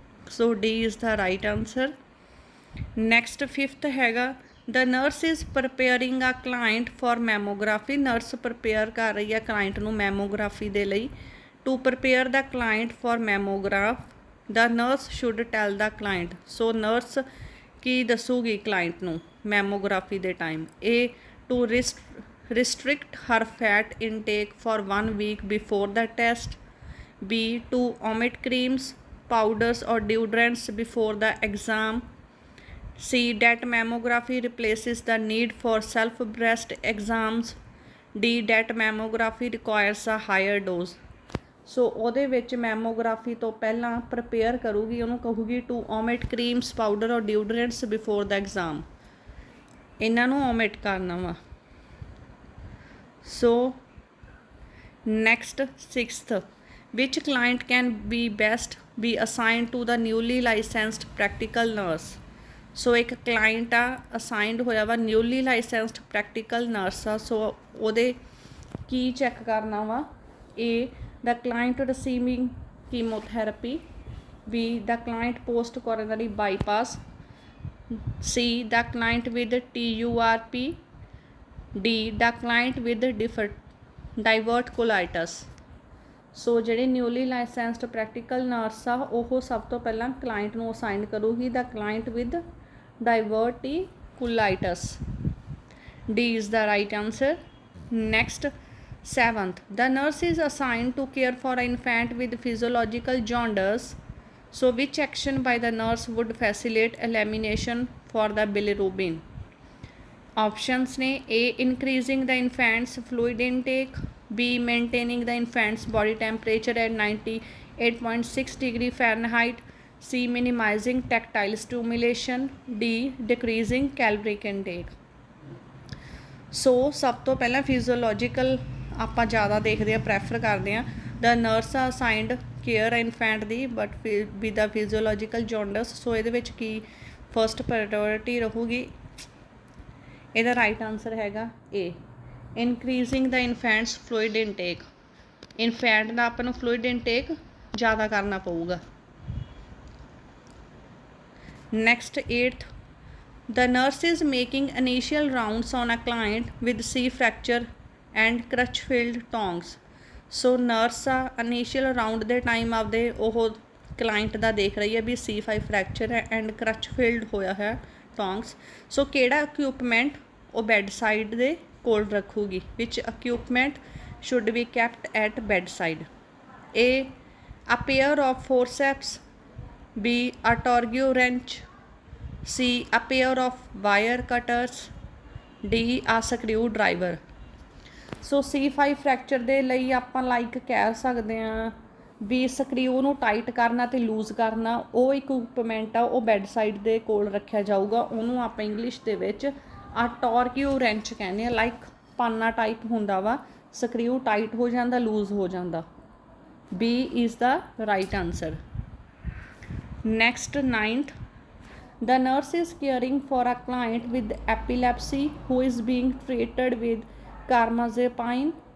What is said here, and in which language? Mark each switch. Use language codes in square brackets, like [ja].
[en] So D is the right answer. Next 5th ਹੈਗਾ, the nurse is preparing a client for mammography. [pa] Nurse prepare ਕਰ ਰਹੀ ਆ ਕਲਾਇੰਟ ਨੂੰ ਮੈਮੋਗ੍ਰਾਫੀ ਦੇ ਲਈ। [en] To prepare the client for mammograph, the nurse should tell the client. [pa] So nurse Ki ਦੱਸੂਗੀ client ਨੂੰ mammography ਦੇ time? [en] A to restrict her fat intake for 1 week before the test, B to omit creams, powders or deodorants before the exam, C that mammography replaces the need for self breast exams, D that mammography requires a higher dose। [pa] ਸੋ ਉਹਦੇ ਵਿੱਚ mammography ਤੋਂ ਪਹਿਲਾਂ prepare ਕਰੂਗੀ, ਉਹਨੂੰ ਕਹੂਗੀ [en] To omit creams, powder or deodorants before the exam। [pa] ਇਹਨਾਂ ਨੂੰ omit ਕਰਨਾ ਵਾ। [en] So next 6th, which client can be best be assigned to the newly licensed practical nurse। [pa] ਸੋ ਇੱਕ ਕਲਾਇੰਟ ਆ ਅਸਾਈਨਡ ਹੋਇਆ ਵਾ ਨਿਊਲੀ ਲਾਇਸੈਂਸਡ ਪ੍ਰੈਕਟੀਕਲ ਨਰਸ ਆ। ਸੋ ਉਹਦੇ ਕੀ ਚੈੱਕ ਕਰਨਾ ਵਾ? [en] A the client receiving chemotherapy, B the client post coronary bypass, C the client with TURP, D. The client with diverticulitis. So ਜਿਹੜੇ newly licensed practical nurse ਆ ਉਹ ਸਭ ਤੋਂ ਪਹਿਲਾਂ client ਨੂੰ assign ਕਰੂਗੀ the client with diverticulitis. D is the right answer. Next, 7th, the nurse is assigned to care for an infant with physiological jaundice. So which action by the nurse would facilitate elimination for the bilirubin? Options ne A. Increasing the infant's fluid intake. B. Maintaining the infant's body temperature at 98.6 degree Fahrenheit. C. Minimizing tactile stimulation. D. Decreasing caloric intake. [pa] ਸੋ ਸਭ ਤੋਂ ਪਹਿਲਾਂ physiological ਆਪਾਂ ਜ਼ਿਆਦਾ ਦੇਖਦੇ ਹਾਂ, prefer ਕਰਦੇ ਹਾਂ। [en] The nurse ਆ assigned care infant ਦੀ but with the physiological jaundice. [pa] ਸੋ ਇਹਦੇ ਵਿੱਚ ਕੀ ਫਸਟ ਪ੍ਰਾਇਓਰਿਟੀ ਰਹੂਗੀ? ਇਹਦਾ ਰਾਈਟ ਆਨਸਰ ਹੈਗਾ ਏ, [en] Increasing the infant's fluid intake. [pa] ਇਨਫੈਂਟ ਦਾ ਆਪਾਂ ਨੂੰ ਫਲੂਇਡ ਇਨਟੇਕ ਜ਼ਿਆਦਾ ਕਰਨਾ ਪਊਗਾ। [en] Next 8th, the nurse is making initial rounds on a client with C fracture and crutch-filled tongs. [pa] So nurse ਆ ਇਨੀਸ਼ੀਅਲ ਰਾਊਂਡ ਦੇ ਟਾਈਮ ਆਪਦੇ ਉਹ ਕਲਾਇੰਟ ਦਾ ਦੇਖ ਰਹੀ ਹੈ ਵੀ C5 ਫਰੈਕਚਰ ਹੈ ਐਂਡ ਕਰਚ ਫਿਲਡ ਹੋਇਆ ਹੈ ਟੋਂਗਸ। ਸੋ ਕਿਹੜਾ ਇਕਵਿਪਮੈਂਟ ਉਹ ਬੈੱਡ ਸਾਈਡ ਦੇ ਕੋਲ ਰੱਖੂਗੀ? [en] Which equipment should be kept at bed side? A. A pair of forceps. B. A torgue wrench. C. A pair of wire cutters. D. A screwdriver. [pa] So C5 fracture ਦੇ ਲਈ ਆਪਾਂ like ਕਹਿ ਸਕਦੇ ਹਾਂ ਵੀ ਸਕਰੀਊ ਨੂੰ tight ਕਰਨਾ ਅਤੇ ਲੂਜ਼ ਕਰਨਾ ਉਹ ਇਕਵਿਪਮੈਂਟ ਆ ਉਹ ਬੈੱਡ ਸਾਈਡ ਦੇ ਕੋਲ ਰੱਖਿਆ ਜਾਊਗਾ। ਉਹਨੂੰ ਆਪਾਂ ਇੰਗਲਿਸ਼ ਦੇ ਵਿੱਚ ਆ ਟੋਰਕਿਊ ਰੈਂਚ ਕਹਿੰਦੇ ਆ। ਲਾਈਕ ਪਾਨਾ ਟਾਈਪ ਹੁੰਦਾ ਵਾ, ਸਕਰੀਊ ਟਾਈਟ ਹੋ ਜਾਂਦਾ, ਲੂਜ਼ ਹੋ ਜਾਂਦਾ। [en] B is the right answer. Next, 9th, the nurse is caring for a client with epilepsy who is being treated with carbamazepine.